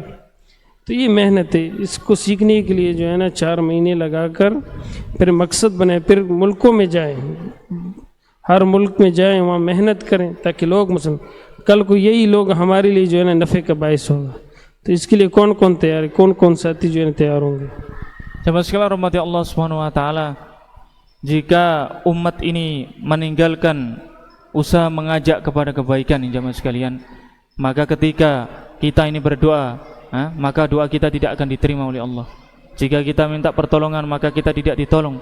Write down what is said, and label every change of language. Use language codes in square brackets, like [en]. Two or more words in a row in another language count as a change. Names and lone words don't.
[hi] तो ये मेहनत है, इसको सीखने के लिए जो है ना 4 महीने लगाकर फिर मकसद बनाए, फिर मुल्कों में जाएं, हर मुल्क में जाएं, वहाँ मेहनत करें ताकि लोग मुसलमान, कल को यही लोग हमारे लिए जो है ना नफ़े का बायस होगा। तो इसके लिए कौन कौन तैयार है, कौन कौन साथी जो है तैयार होंगे। [id] Jamaah sekalian [ar] رحمة الله سبحانه وتعالى, [id] jika umat ini meninggalkan usaha mengajak kepada kebaikan, jamaah sekalian, maka ketika kita ini berdoa, maka doa kita tidak akan diterima oleh Allah. Jika kita minta pertolongan, maka kita tidak ditolong.